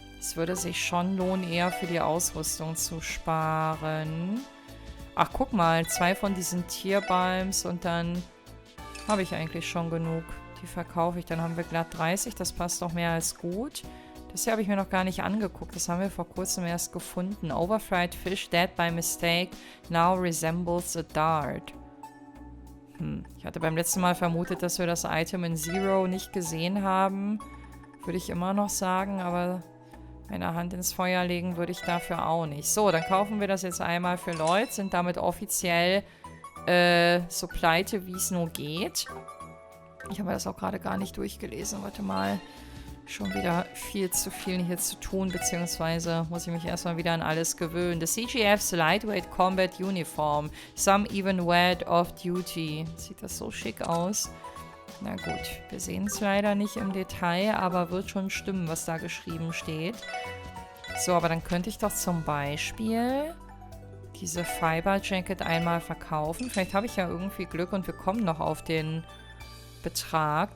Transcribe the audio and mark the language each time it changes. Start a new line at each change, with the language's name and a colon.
German: Es würde sich schon lohnen, eher für die Ausrüstung zu sparen. Ach, guck mal, 2 von diesen Tierbalms und dann habe ich eigentlich schon genug. Die verkaufe ich. Dann haben wir glatt 30. Das passt doch mehr als gut. Das hier habe ich mir noch gar nicht angeguckt. Das haben wir vor kurzem erst gefunden.
English: Overfried fish dead by mistake now resembles a dart.
German: Ich hatte beim letzten Mal vermutet, dass wir das Item in Zero nicht gesehen haben. Würde ich immer noch sagen, aber meine Hand ins Feuer legen würde ich dafür auch nicht. So, dann kaufen wir das jetzt einmal für Leute. Sind damit offiziell so pleite, wie es nur geht. Ich habe das auch gerade gar nicht durchgelesen. Warte mal. Schon wieder viel zu viel hier zu tun, beziehungsweise muss ich mich erstmal wieder an alles gewöhnen.
English: The CGF's Lightweight Combat Uniform. Some even wear it off duty.
German: Sieht das so schick aus. Na gut, wir sehen es leider nicht im Detail, aber wird schon stimmen, was da geschrieben steht. So, aber dann könnte ich doch zum Beispiel diese Fiber Jacket einmal verkaufen. Vielleicht habe ich ja irgendwie Glück und wir kommen noch auf den Betrag.